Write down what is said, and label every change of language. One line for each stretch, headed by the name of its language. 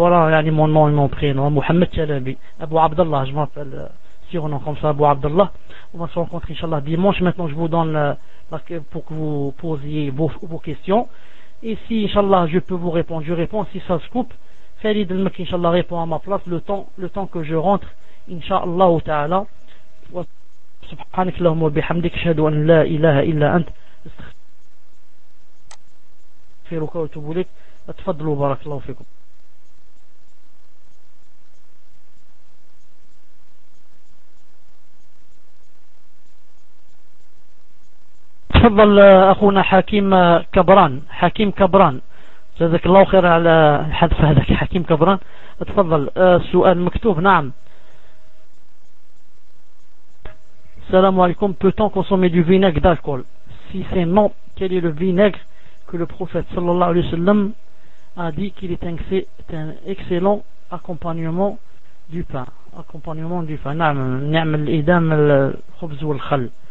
French: Voilà, yani mon nom et mon prénom, Mohamed Chalabi. Abu Abdullah, je m'appelle surnom comme ça, Abu Abdullah. On va se rencontrer, inchallah, dimanche. Maintenant, je vous donne pour que vous posiez vos questions. Et si, inchallah, je peux vous répondre, je réponds. Si ça se coupe, Farid Al-Makk, inchallah, répond à ma place le temps que je rentre, inchallah ta'ala.
Arabic: سبحانك اللهم وبحمدك اشهد ان لا اله الا انت استغفرك واتوب اليك اتفضلوا بارك الله فيكم تفضل اخونا حكيم كبران جزاك الله خير على الحذف هذاك حكيم كبران اتفضل السؤال مكتوب نعم
French: Salam alaikum, peut-on consommer du vinaigre d'alcool? Si c'est non, quel est le vinaigre que le prophète sallallahu alayhi wa sallam a dit qu'il est un excellent accompagnement du pain? Accompagnement du pain.
Arabic: N'am, n'am, l'idam, l'khubz ou l'khal.